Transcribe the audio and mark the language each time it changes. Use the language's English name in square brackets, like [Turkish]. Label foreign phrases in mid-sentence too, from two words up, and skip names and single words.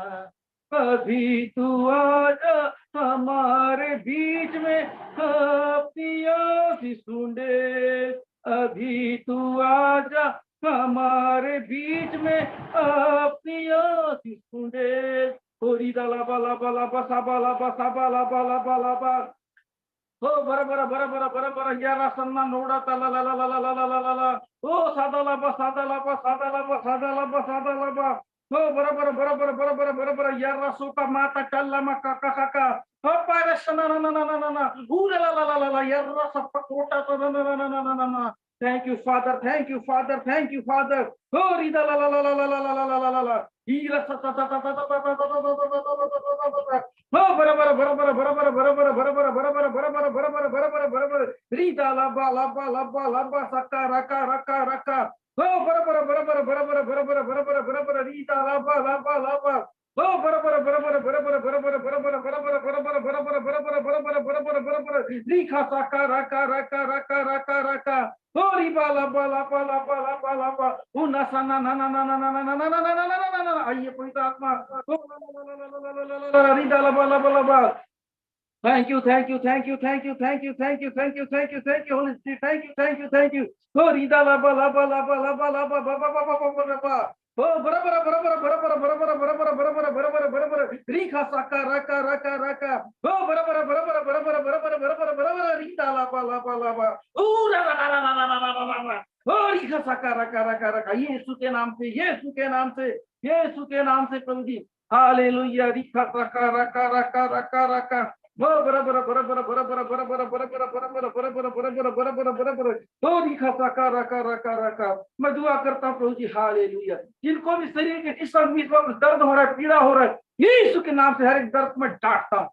[Hindi] कभी तू आजा हमारे बीच में, अपनी आशीष ढूंढे। अभी तू आजा हमारे बीच में, अपनी आशीष ढूंढे। होरी दला बला बला बसा बला बसा बला बला बला बा। हो बरोबर बरोबर बरोबर यारा सन्ना नोडा तला ला ला ला ला ला ला ला ला। हो सादा ला बा सादा ला बा सादा ला बा सादा ला बा सादा ला बा। हो बरोबर बरोबर बरोबर बरोबर यारा सोका माता टल्ला मा काका काका। हो पारे सना ना ना ना ना ना ना। ला ला ला ला ला यारा सप्पा कोटा ना ना ना ना ना ना ना। [English] Thank you, Father. Thank you, Father. Thank you, Father. Oh, rida la la la la la la la la la la la. Ira sa sa sa sa sa sa sa sa sa. Oh, barabar barabar barabar barabar barabar barabar barabar barabar barabar barabar. Rida la ba la ba la ba la ba saka raka raka raka. Oh, barabar barabar barabar barabar barabar barabar rida la ba la ba la ba. Oh, barabar barabar barabar barabar barabar barabar barabar barabar barabar barabar barabar barabar. Rika saka raka raka raka raka raka. Ori bala bala bala bala bala bala. Una sana na na na na na na na na na na na na na. [Hindi] आइए पवित्र आत्मा। रिदा ला बला बला बला। [English] Thank you, thank you, thank you, thank you, thank you, thank you, thank you, thank you, thank you, Holy Spirit, thank you, thank you, thank you. Oh, rida la ba la ba la ba la ba la ba ba ba ba ba ba ba ba. Oh, barabar barabar barabar barabar barabar barabar barabar barabar. Rika saka raka raka raka. Oh, barabar barabar barabar barabar barabar barabar. Rida la ba la ba la ba. Oh, la la la la la la la la la. Oh, rika saka raka raka raka. [Hindi] यीशु के नाम से, यीशु के नाम से, यीशु के नाम से प्रभु जी। हालेलुया। रिका सका रका रका रका रका। बराबर बराबर बराबर बराबर बराबर बराबर बराबर बराबर बराबर बराबर। तो लिखा रखा रखा रखा रखा। मैं दुआ करता हूँ प्रभु जी हालेलुया। जिनको भी शरीर के इस समय दर्द हो रहा है, पीड़ा हो रहा है, यीशु के नाम से हर एक दर्द में डांटता हूँ।